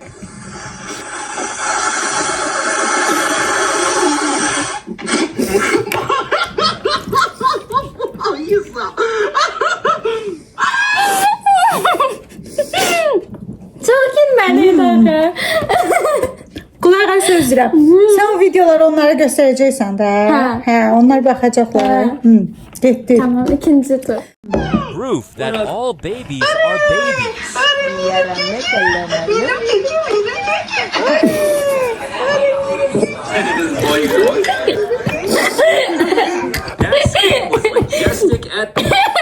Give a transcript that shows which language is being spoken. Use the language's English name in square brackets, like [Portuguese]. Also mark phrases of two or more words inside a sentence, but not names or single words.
[Azerbaijani] Çox gülməliydi axı. Qulağa söz deyirəm. Sən o videoları onlara göstərəcəksən də. Hə, onlar baxacaqlar. Getdi. Tamam, ikinci tur. [English] Proof that all babies are babies. That scene was majestic at the